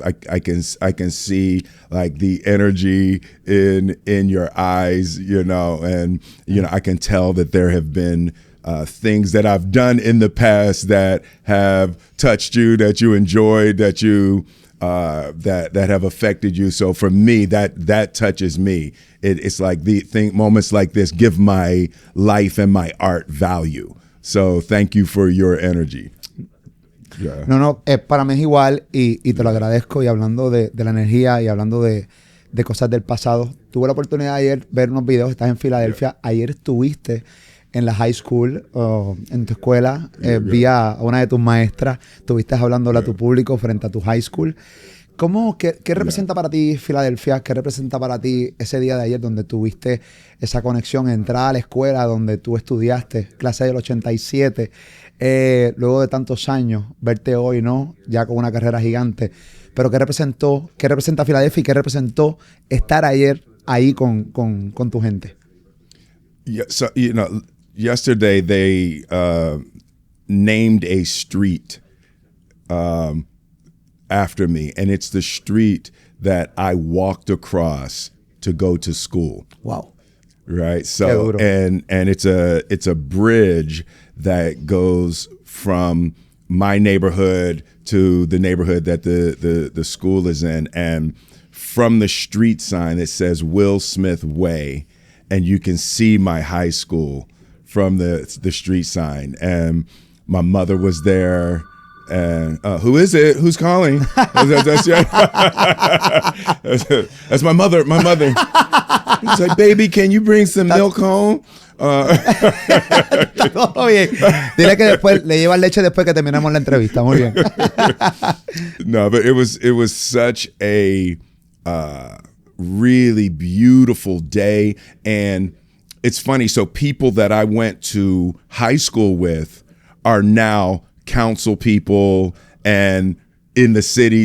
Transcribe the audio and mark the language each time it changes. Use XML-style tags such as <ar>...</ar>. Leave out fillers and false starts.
<en>I can see like the energy in your eyes, and I can tell that there have been things that I've done in the past that have touched you, that you enjoyed, that you that have affected you. So for me, that touches me. It's like moments like this give my life and my art value. So thank you for your energy. Yeah.</en> <es>No, para mí es igual y te lo agradezco. Y hablando de la energía y hablando de cosas del pasado, tuve la oportunidad de ayer ver unos videos. Estás en Filadelfia. Yeah. Ayer estuviste en la high school, en tu escuela. Vi a una de tus maestras. Estuviste hablándole a tu público frente a tu high school. ¿Qué representa para ti Filadelfia? ¿Qué representa para ti ese día de ayer donde tuviste esa conexión, entrar a la escuela donde tú estudiaste, clase del 87, luego de tantos años, verte hoy, ¿no? Ya con una carrera gigante. Pero ¿qué representa Filadelfia y qué representó estar ayer ahí con tu gente?</es> <en>Yeah, so, yesterday they named a street after me, and it's the street that I walked across to go to school. Wow. Right. So and it's a bridge that goes from my neighborhood to the neighborhood that the school is in, and from the street sign it says Will Smith Way, and you can see my high school from the street sign. And my mother was there. And who is it? Who's calling? That's my mother. My mother. He's like, baby, can you bring some milk home?</en> <es>Oye, dile que después le lleva leche después que terminamos la entrevista. Muy bien.</es> <en>No, but it was such a really beautiful day, and it's funny. So people that I went to high school with are now council people and in the city.</en>